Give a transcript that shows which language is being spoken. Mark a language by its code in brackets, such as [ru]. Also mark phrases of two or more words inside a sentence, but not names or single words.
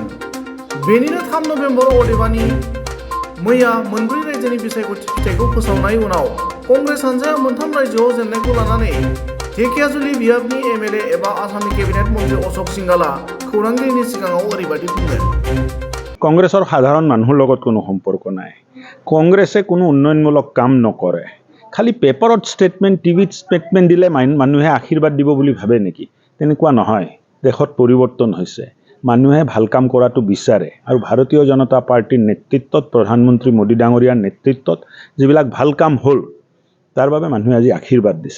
[brx] बेनिनो 3 नभेम्बर अदेबानि मैया मोनब्रै रायजोनि बिसायख'थि फिथाइखौ फोसावनायनि उनाव कंग्रेस हान्जाया मोनथाम रायजोआव जेननायखौ लानानै धेकियाजुलि बियाबनि एमएलए एबा आसामनि केबिनेट मन्त्री अशोक सिंघालआ खौरांगिरिनि सिगाङाव ओरैबायदि बुंदों। [as] কংগ্ৰেছৰ সাধাৰণ মানুহৰ লগত কোনো সম্পৰ্ক নাই। কংগ্ৰেছে কোনো উন্নয়নমূলক কাম নকৰে। খালি পেপাৰত ষ্টেটমেণ্ট টিভিত ষ্টেটমেণ্ট দিলে মানুহে আশীৰ্বাদ দিব বুলি ভাবে নেকি? তেনেকুৱা নহয়। দেশত পৰিৱৰ্তন হৈছে। মানুহে ভাল কাম কৰাটো বিচাৰে আৰু ভাৰতীয় জনতা পাৰ্টিৰ নেতৃত্বত প্ৰধানমন্ত্ৰী মোদী ডাঙৰীয়াৰ নেতৃত্বত যিবিলাক ভাল কাম হ'ল তাৰ বাবে মানুহে আজি আশীৰ্বাদ দিছে।